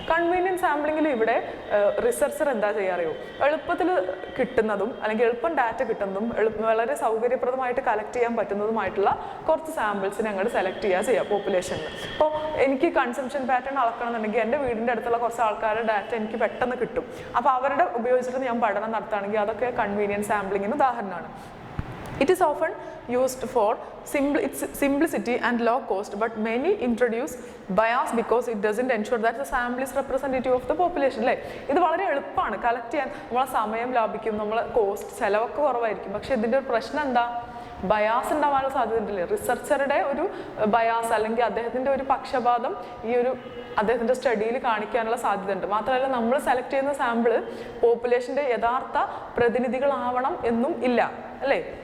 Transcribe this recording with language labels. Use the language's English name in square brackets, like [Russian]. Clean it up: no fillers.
[Malayalam] Convenient സാമ്പിളിങ്ങിൽ ഇവിടെ researcher എന്താ ചെയ്യാറിയോ, എളുപ്പത്തിൽ കിട്ടുന്നതും അല്ലെങ്കിൽ എളുപ്പം ഡാറ്റ കിട്ടുന്നതും വളരെ സൗകര്യപ്രദമായിട്ട് കളക്ട് ചെയ്യാൻ പറ്റുന്നതുമായിട്ടുള്ള കുറച്ച് സാമ്പിൾസിനെ അങ്ങോട്ട് സെലക്ട് ചെയ്യുക പോപ്പുലേഷനിൽ. അപ്പോൾ എനിക്ക് കൺസംഷൻ പാറ്റേൺ അളക്കണമെന്നുണ്ടെങ്കിൽ എൻ്റെ വീടിൻ്റെ അടുത്തുള്ള കുറച്ച് ആൾക്കാരുടെ ഡാറ്റ എനിക്ക് പെട്ടെന്ന് കിട്ടും. അപ്പോൾ അവരുടെ ഉപയോഗിച്ചിട്ട് ഞാൻ പഠനം നടത്തുകയാണെങ്കിൽ അതൊക്കെ കൺവീനിയൻറ്റ് സാമ്പിളിങ്ങിന് ഉദാഹരണമാണ്. [English] It is often used for its simplicity and low cost, but many introduce bias because it doesn't ensure that the sample is representative of the population. [Malayalam] അല്ലേ, ഇത് വളരെ എളുപ്പമാണ് കളക്ട് ചെയ്യാൻ, നമ്മളെ സമയം ലാഭിക്കും, നമ്മളെ കോസ്റ്റ് ചിലവൊക്കെ കുറവായിരിക്കും. പക്ഷെ ഇതിൻ്റെ ഒരു പ്രശ്നം എന്താ, ബയാസ് ഉണ്ടാവാനുള്ള സാധ്യതയുണ്ടല്ലേ. റിസർച്ചറുടെ ഒരു ബയാസ് അല്ലെങ്കിൽ അദ്ദേഹത്തിൻ്റെ ഒരു പക്ഷപാതം ഈ ഒരു അദ്ദേഹത്തിൻ്റെ സ്റ്റഡിയിൽ കാണിക്കാനുള്ള സാധ്യതയുണ്ട്. മാത്രമല്ല നമ്മൾ സെലക്ട് ചെയ്യുന്ന സാമ്പിള് പോപ്പുലേഷൻ്റെ യഥാർത്ഥ പ്രതിനിധികളാവണം എന്നും ഇല്ല, അല്ലേ.